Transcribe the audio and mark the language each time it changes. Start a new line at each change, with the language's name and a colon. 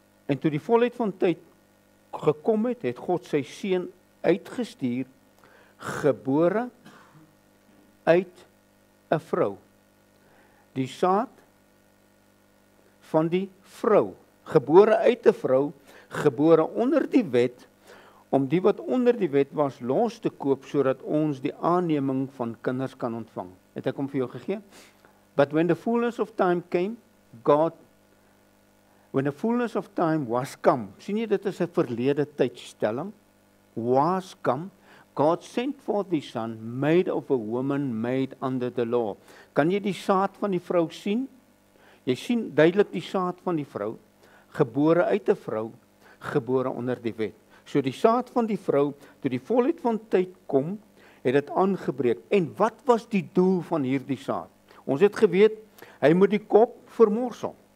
Afrikaans: En toe die volheid van tyd gekom het, het God sy seun uitgestuur, gebore uit 'n vrou. Die saad van die vrou, gebore uit 'n vrou, gebore onder die wet, om die wat onder die wet was los te koop, sodat ons die aanneming van kinders kan ontvang. Het ek hom vir jou gegee?
English: But when the fullness of time came, when the fullness of time was come,
Afrikaans: sien jy, dit is 'n verlede tydstelling,
English: was come, God sent forth the son, made of a woman, made under the law.
Afrikaans: Kan jy die saad van die vrou sien? Jy sien duidelik die saad van die vrou, gebore uit 'n vrou, gebore onder die wet. So die saad van die vrou, toe die volheid van tyd kom, het dit aangebreek. En wat was die doel van hierdie saad? Ons het geweet, hy moet die kop vermorsel.